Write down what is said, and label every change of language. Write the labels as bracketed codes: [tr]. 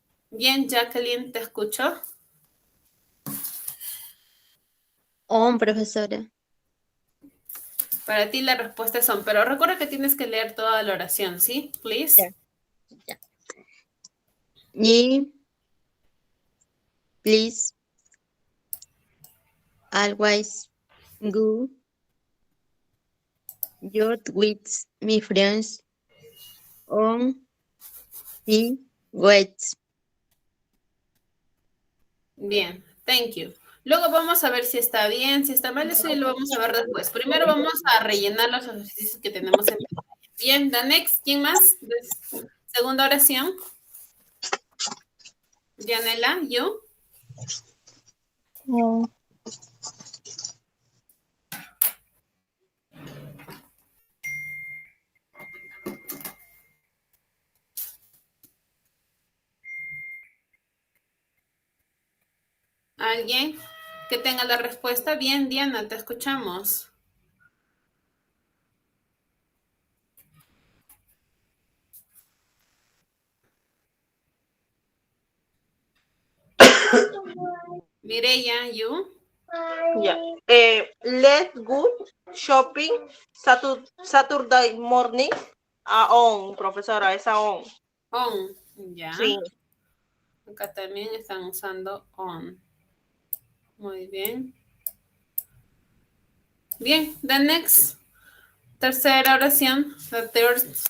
[es] Bien, Jacqueline, ¿te escucho? On, profesora. Para ti la respuesta es on, pero recuerda que tienes que leer toda la oración, ¿sí? [en] Please. [es] Ya. [en] Y please always go out with my friends on the wait. Bien, thank you. [es] Luego vamos a ver si está bien, si está mal, eso ya lo vamos a ver después. Primero vamos a rellenar los ejercicios que tenemos en pantalla. Bien, [en] the next, [es] ¿quién más? Segunda oración. Yanela, yo. ¿Alguien que tenga la respuesta? Bien, Diana, te escuchamos. [en] Mireya, you. [es] Ya. [en] Let's go shopping Saturday morning. [es] On, profesora, esa on. On, ya. Sí. Acá también están usando on. Muy bien. Bien, [en] the next. [es] Tercera oración. [en] The third.